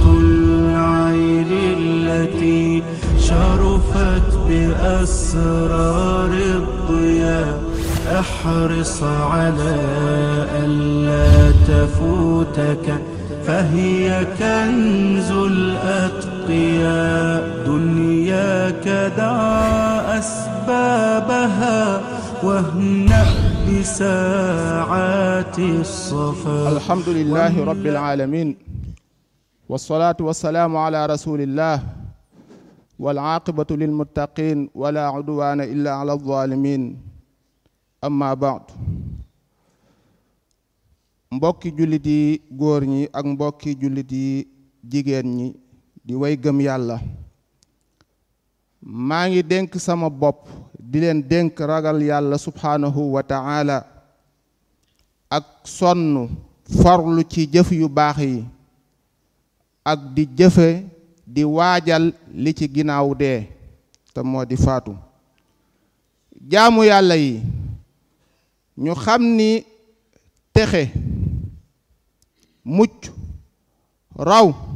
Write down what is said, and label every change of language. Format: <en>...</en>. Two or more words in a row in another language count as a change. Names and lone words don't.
<ar>العين التي شرفت بأسرار الضياء احرص على ألا تفوتك فهي كنز الأتقياء دنياك دع أسبابها واهنأ بساعات الصفا. الحمد لله رب العالمين والصلاة والسلام على رسول الله والعاقبة للمتقين ولا عدوان إلا على الظالمين أما بعد</ar> <wo>mbokki jullit yi góor ñi ak mbokki jullit yi jigéen ñi di way gëm yàlla maa ngi dénk sama bopp di leen dénk ragal yàlla</wo> <ar>سبحانه وتعالى</ar> <wo>ak sonn farlu ci jëf yu baax yi ak di jëfe di waajal li ci ginnaaw dee te moo di faatu jaamu yàlla yi ñu xam ni texe mucc raw</wo>